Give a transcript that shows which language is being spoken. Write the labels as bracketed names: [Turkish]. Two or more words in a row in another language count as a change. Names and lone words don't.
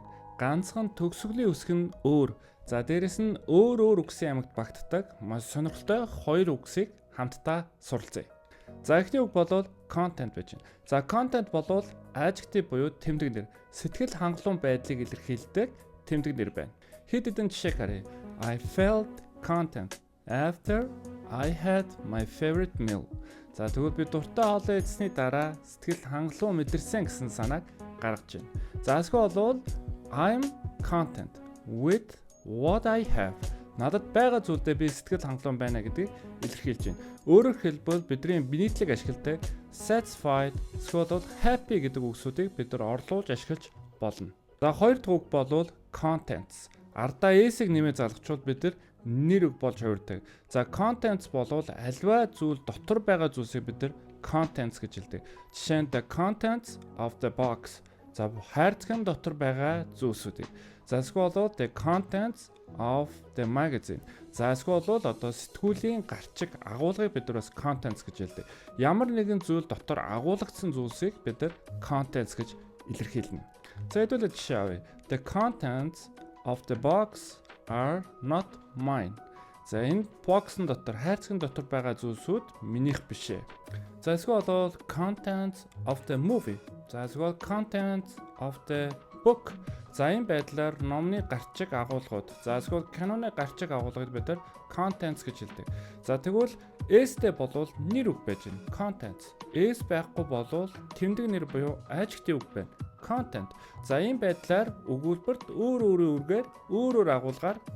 [Mongolian] Ганцхан төгсгөлийн үсэг нь өөр. За дээрэс нь өөр үгсийн амьд багтдаг маш сонирхолтой хоёр үгсийг хамтдаа суралцъя. За эхний үг болвол content байж байна. За content болвол adjective буюу тэмдэг нэр, сэтгэл хангалуун байдлыг илэрхийлдэг тэмдэг нэр байна. Хэд хэдэн жишээ харъя. [English] I felt content after I had my favorite meal. [Mongolian] За тэгвэл би дуртай хоолоо идсэний дараа сэтгэл хангалуун мэдэрсэн гэсэн санааг гаргаж байна. За эсвэл болвол [English] I'm content with what I have. [Mongolian] Надад байгаа зүйлдээ би сэтгэл хангалуун байна гэдгийг илэрхийлж байна. Өөрөөр хэлбэл бидний нийтлэг ашигладаг satisfied эсвэл happy гэдэг үгсүүдийг бид нар орлуулж ашиглаж болно. За хоёр дахь үг болвол contents. Ардаа S-ийг нэмээ залгачвал бид нар нэр үг болж хувирдаг. За contents болвол альва зүйл дотор байгаа зүйлсийг бид нар contents гэж хэлдэг. Жишээ нь [English] the contents of the box. [Mongolian] За хайрцагын дотор байгаа зүйлсүүдийг. За эсвэл болвол [English] the contents of the magazine. [Mongolian] За эсвэл болвол одоо сэтгүүлийн гарчиг агуулгыг бид нар бас contents гэж хэлдэг. Ямар нэгэн зүйл дотор агуулгдсан зүйлсийг бид нар contents гэж илэрхийлнэ. За хэдүүлээ жишээ авъя. [English] The contents of the box are not mine. [Mongolian] За энэ box-ын дотор хайрцагын дотор байгаа зүйлсүүд минийх биш ээ. За эсвэл болвол [English] contents of the movie. [Mongolian] За эсвэл [English] contents of the book. [Mongolian] За энэ байдлаар номны гарчиг агуулгууд. За эсвэл киноны гарчиг агуулгыг бид нар contents гэж хэлдэг. За тэгвэл S-тэй болвол нэр үг байж байна. Contents. S байхгүй болвол тэмдэг нэр буюу adjective үг байна. Content. За энэ байдлаар өгүүлбэрт өөр агуулгаар оролцдог.